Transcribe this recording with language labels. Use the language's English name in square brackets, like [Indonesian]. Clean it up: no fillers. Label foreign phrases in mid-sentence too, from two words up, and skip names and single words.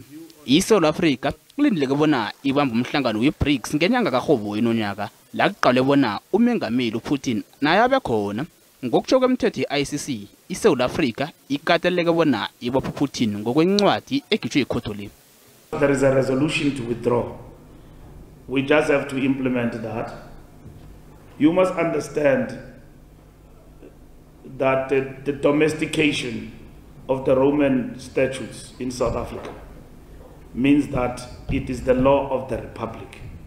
[South Ndebele] ISouth Africa kulindeleke bona ibamba umhlangano we-BRICS ngenyanga kaRhoboyi nonyaka la kuqalwe bona umengameli uPutin naye abe khona. Ngokutsho kwemithetho ye-ICC, iSouth Africa ikateleleke bona ibophe uPutin ngokwencwadi ekhitshwe yikhotho le. [English] There is a resolution to withdraw. We just have to implement that. You must understand that the domestication of the Roman statutes in South Africa means that it is the law of the Republic.